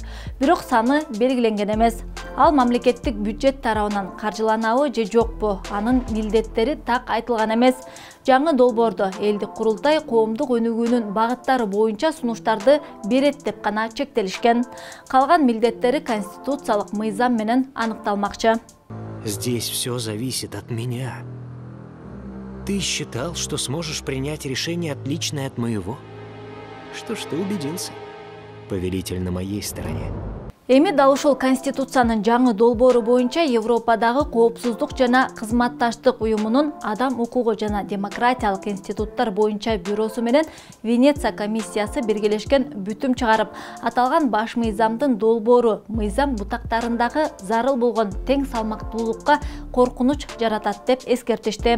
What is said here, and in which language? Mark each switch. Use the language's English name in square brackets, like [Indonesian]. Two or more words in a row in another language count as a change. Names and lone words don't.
[Kyrgyz] Бирок саны белгиленген эмес. Ал мамлекеттик бюджет тарабынан каржыланабы же жокпу? Анын милдеттери так айтылган эмес. Жаңы долбоордо элдик курултай коомдук өнүгүүнүн багыттары боюнча сунуштарды берет деп гана чектелишкен. Калган милдеттери конституциялык мыйзам менен аныкталмакчы. [Russian] Здесь все зависит от меня. Ты считал, что сможешь принять решение отличное от моего? Что ж, ты убедился. Повелитель на моей стороне. [Kyrgyz] Эми дал ушул Конституциянын жаңы долбоору боюнча Европадагы коопсуздук жана кызматташтык уюмунун адам укугу жана демократиялык институттар боюнча бюросу менен Венеция комиссиясы биргелешкен бүтүм чыгарып, аталган баш мыйзамдын долбоору мыйзам бутактарындагы зарыл болгон тең салмактуулукка коркунуч жаратат деп эскертишти.